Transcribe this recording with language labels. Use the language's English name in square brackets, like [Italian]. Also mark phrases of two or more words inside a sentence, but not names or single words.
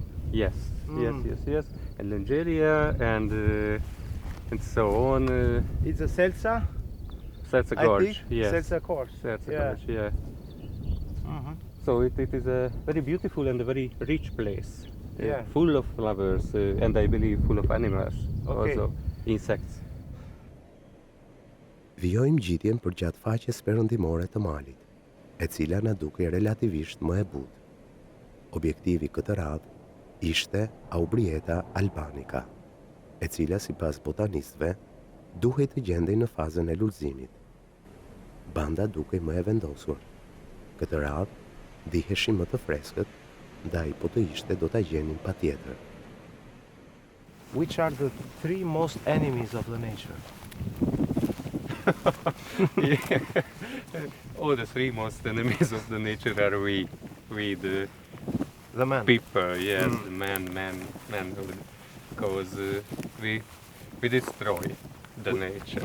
[English] Yes, yes. And Lungeria and so on. It's a Seltza, That's a I gorge. think. Yes. Seltza course. That's a Yeah. gorge. Yeah. So it is a very beautiful and a very rich place. Yeah. Full of flowers and I believe full of animals. Okay. Also insects. [Albanian] Vjojmë gjitjen për gjatë faqes perëndimore të malit, e cila na duke relativisht më e butë. Objektivi këtë radhë ishte aubrieta albanica, e cila sipas botanistëve duhej të gjendej në fazën e lulëzimit. Banda dukej më e vendosur. Këtë radhë diheshin më të freskët, ndaj po të ishte do ta gjenin patjetër. [English] Which are the three most enemies of the nature? All the three most enemies of the nature are we the The man. people, yes, the manhood, because we destroy the nature.